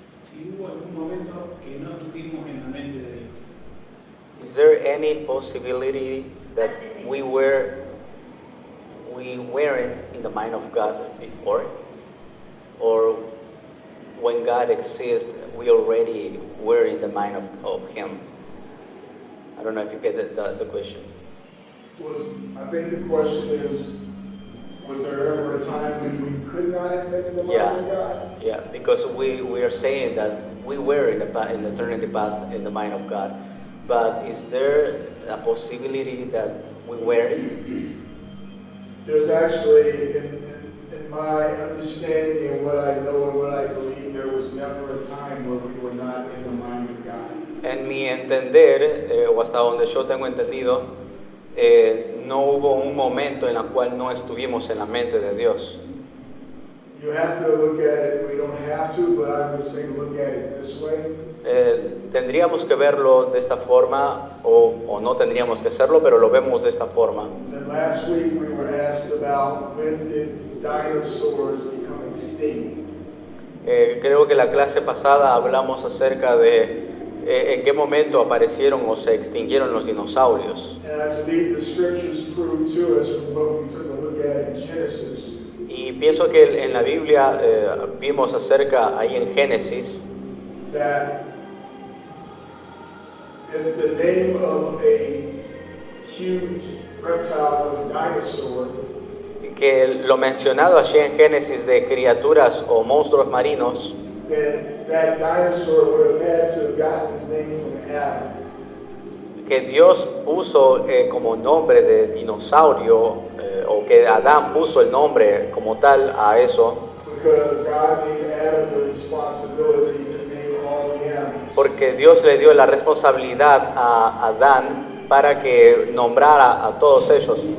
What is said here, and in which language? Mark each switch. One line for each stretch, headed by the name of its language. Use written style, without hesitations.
Spanish: Si hubo algún momento que no estuvimos en la mente de Dios.
English: is there any possibility that we weren't in the mind of God before? Or when God exists, we already were in the mind of Him? I don't know if you get the question. I think the question is, was there ever a time when we could not have been in the mind Yeah. of God? Yeah, because we are saying that we were in the eternity past in the mind of God. But is there a possibility that we weren't? There's actually, in my understanding and what I know and what I believe, there was never a time where we were not in the mind of God.
Spanish: En mi entender, o hasta donde yo tengo entendido, no hubo un momento en el cual no estuvimos en la mente de Dios.
English: You have to look at it, we don't have to, but I would say look at it this way.
Spanish: Tendríamos que verlo de esta forma o no tendríamos que hacerlo, pero lo vemos de esta forma.
English: And last week we were asked about when did dinosaurs become extinct.
Spanish: Creo que la clase pasada hablamos acerca de en qué momento aparecieron o se extinguieron los dinosaurios.
English: And I believe the scriptures prove to us from what we took a look at in Genesis
Spanish: Y pienso que en la Biblia vimos acerca ahí en Génesis
English: that if the name of a huge reptile was dinosaur,
Spanish: que lo mencionado allí en Génesis de criaturas o monstruos marinos,
English: then that dinosaur would have had to have gotten his name from Adam.
Spanish: que Dios puso como nombre de dinosaurio o que Adán puso el nombre como tal a eso,
English: Because God gave Adam the responsibility to name all the animals.
Spanish: porque Dios le dio la responsabilidad a Adán para que nombrara a todos ellos.